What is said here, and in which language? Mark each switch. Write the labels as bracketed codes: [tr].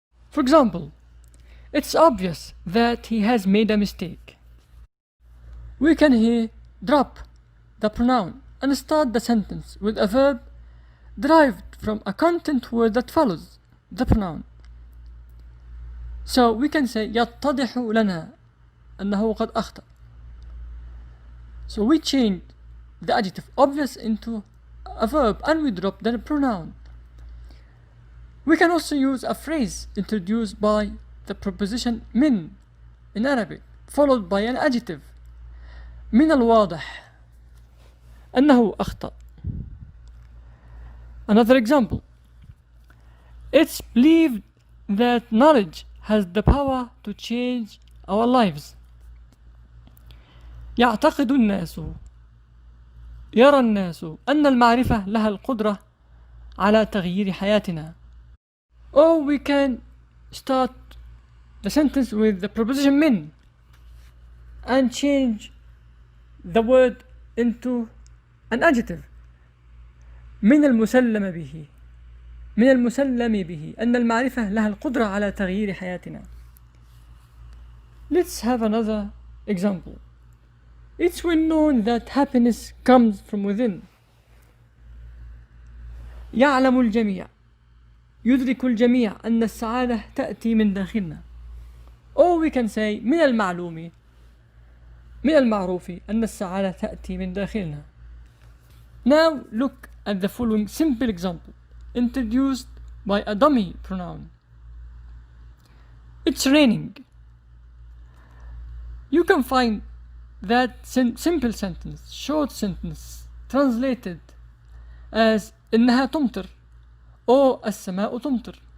[en] For example, it's obvious that he has made a mistake. We can here drop the pronoun and start the sentence with a verb derived from a content word that follows the pronoun. So we can say [ar] يتضح لنا أنه قد أخطأ. [en] So we change the adjective obvious into a verb and we drop the pronoun. We can also use a phrase introduced by the preposition من in Arabic followed by an adjective. [ar] من الواضح أنه أخطأ. [en] Another example. It's believed that knowledge has the power to change our lives. [ar] يعتقد الناس يرى الناس أن المعرفة لها القدرة على تغيير حياتنا. [en] Or we can start the sentence with the preposition من and change the word into an adjective. [ar] من المسلم به من المسلم به أن المعرفة لها القدرة على تغيير حياتنا. [en] Let's have another example. It's well known that happiness comes from within. [ar] يعلم الجميع يدرك الجميع أن السعادة تأتي من داخلنا. [en] Or we can say [ar] من المعلوم من المعروف أن السعادة تأتي من داخلنا. [en] Now look at the following simple example introduced by a dummy pronoun. It's raining. You can find that simple sentence, short sentence, translated as [ar] إنها تمطر [en] or [ar] السماء تمطر.